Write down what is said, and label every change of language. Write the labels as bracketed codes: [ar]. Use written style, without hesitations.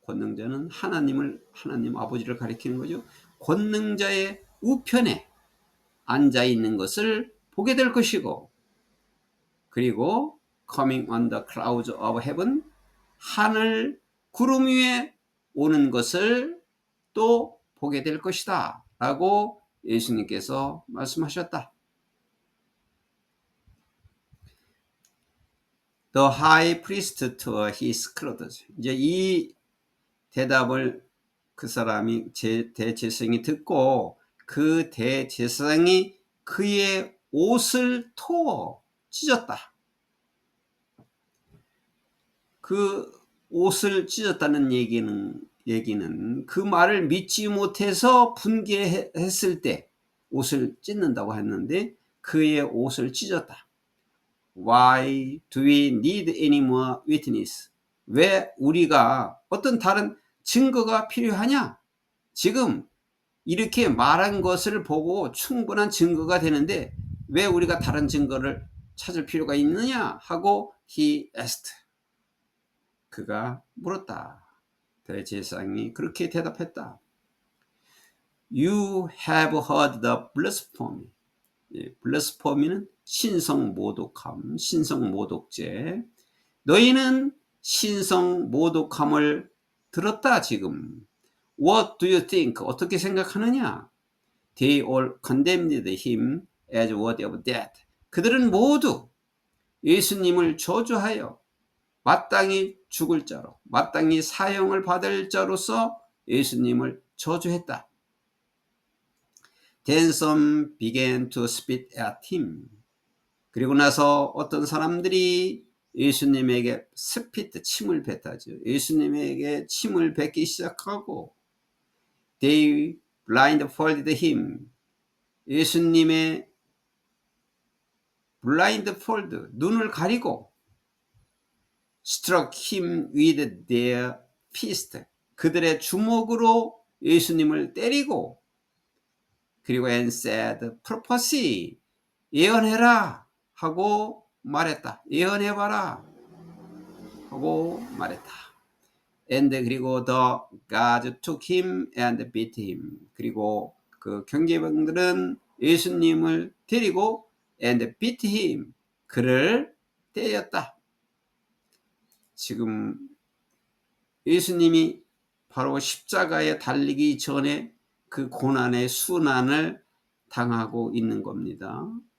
[ko] 권능자는 하나님 아버지를 가리키는 거죠. 권능자의 우편에 앉아 있는 것을 보게 될 것이고, 그리고 [en] coming on the clouds of heaven, [ko] 하늘 구름 위에 오는 것을 또 보게 될 것이다 라고 예수님께서 말씀하셨다. [en] The high priest tore his clothes. [ko] 이제 이 대답을 그 사람이 대제사장이 듣고 그 대제사장이 그의 옷을 찢었다. 그 옷을 찢었다는 얘기는 그 말을 믿지 못해서 분개했을 때 옷을 찢는다고 했는데 그의 옷을 찢었다. [en] Why do we need any more witness? [ko] 왜 우리가 어떤 다른 증거가 필요하냐? 지금 이렇게 말한 것을 보고 충분한 증거가 되는데 왜 우리가 다른 증거를 찾을 필요가 있느냐? 하고 [en] he asked. [ko] 그가 물었다. 대제사장이 그렇게 대답했다. [en] You have heard the blasphemy. [ko] 블라스포미는 신성모독함, 신성모독죄. 너희는 신성모독함을 들었다 지금. [en] What do you think? [ko] 어떻게 생각하느냐? [en] They all condemned him as worthy of death. [ko] 그들은 모두 예수님을 저주하여 마땅히 죽을 자로, 마땅히 사형을 받을 자로서 예수님을 저주했다. [en] Then some began to spit at him. [ko] 그리고 나서 어떤 사람들이 예수님에게 스피트, 침을 뱉하죠. 예수님에게 침을 뱉기 시작하고 [en] They blindfolded him. [ko] 예수님의 [en] blindfold, [ko] 눈을 가리고 [en] struck him with their fist. [ko] 그들의 주먹으로 예수님을 때리고 그리고 [en] and said, prophecy, [ko] 예언해라 하고 말했다. 예언해봐라 하고 말했다. [en] And [ko] 그리고 [en] the guards took him and beat him. [ko] 그리고 그 경계병들은 예수님을 데리고 [en] and beat him. [ko] 그를 때렸다. 지금 예수님이 바로 십자가에 달리기 전에 그 고난의 순환을 당하고 있는 겁니다.